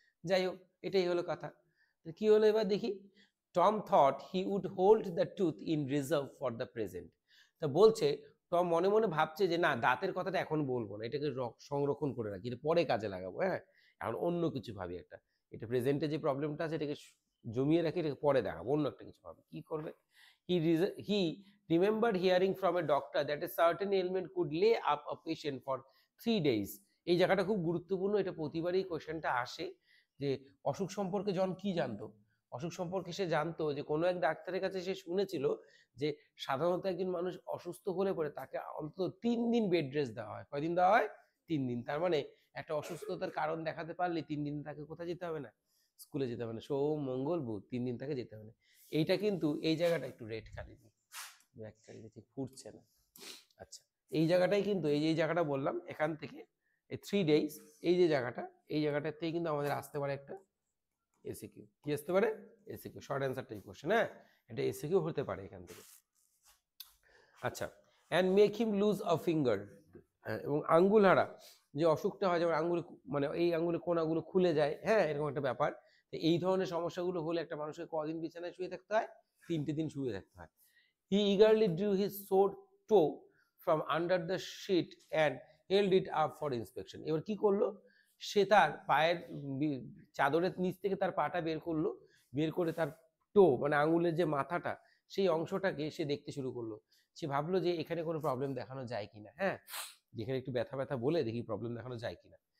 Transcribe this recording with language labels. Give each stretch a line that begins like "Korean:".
Bangla: যাই হোক, এটাই হলো কথা। কি হলো এবার দেখি।
English: Tom thought he would hold the tooth in reserve for the present.
Bangla: তা বলছে টম মনে মনে ভাবছে যে না, দাঁতের কথাটা এখন বলবো না, এটাকে সংরক্ষণ করে রাখি, এটা পরে কাজে লাগাবো। হ্যাঁ, এখন অন্য কিছু ভাবি একটা। এটা প্রেজেন্টে যে প্রবলেমটা আছে এটাকে জমিয়ে রাখি, এটাকে পরে দেখাবো, অন্য একটা কিছু ভাবি। কি করবে?
English: He remembered hearing from a doctor that a certain ailment could lay up a patient for 3 days.
Bangla: এই জায়গাটা খুব গুরুত্বপূর্ণ, এটা প্রতিবারই কোশ্চেনটা আসে যে অসুখ সম্পর্কে জন কি জানতো? অসুখ সম্পর্কে সে জানতো যে কোনো এক ডাক্তারের কাছে সে শুনেছিল যে সাধারণত একজন মানুষ অসুস্থ হলে পরে তাকে অন্তত 3 দিন বেড রেস্ট দেওয়া হয়। কয়দিন দেওয়া হয়? 3 দিন। তার মানে একটা অসুস্থতার কারণ দেখাতে পারলে 3 দিন তাকে কোথায় যেতে হবে না? স্কুলে যেতে হবে না। সোম, মঙ্গল, বুধ 3 দিন তাকে যেতে হবে না। এইটা কিন্তু এই জায়গাটা একটু রেড খালি দিই, ব্ল্যাক খালি ঠিক ফুটছে না। আচ্ছা, এই জায়গাটাই কিন্তু এই যে জায়গাটা বললাম এখান থেকে এই 3 days এই যে জায়গাটা, এই জায়গাটার থেকে কিন্তু আমাদের আসতে পারে একটা এসিকিউ। কি আসতে পারে? SCQ, short answer type question. হ্যাঁ, এটা এসিকিউ হতে পারে এখান থেকে। আচ্ছা,
English: and make him lose a finger,
Bangla: এবং আঙ্গুল হারা যে অসুখটা হয়, যেমন আঙ্গুল মানে এই আঙ্গুলে কোনাগুলো খুলে যায়, হ্যাঁ এরকম একটা ব্যাপার। তো এই ধরনের সমস্যাগুলো হলে একটা মানুষকে কদিন বিছানায় শুয়ে থাকতে হয়? 3টে দিন শুয়ে থাকতে হয়।
English: He eagerly drew his sore toe from under the sheet and held it up for inspection.
Bangla: এবার কি করলো? সে তার পায়ের চাদরের নিচ থেকে তার পাটা বের করলো, বের করে তার টো মানে আঙ্গুলের যে মাথাটা সেই অংশটাকে সে দেখতে শুরু করলো। সে ভাবলো যে এখানে কোনো প্রবলেম দেখানো যায় কিনা, হ্যাঁ যেখানে একটু ব্যথা ব্যথা বলে দেখি প্রবলেম দেখানো যায় কিনা।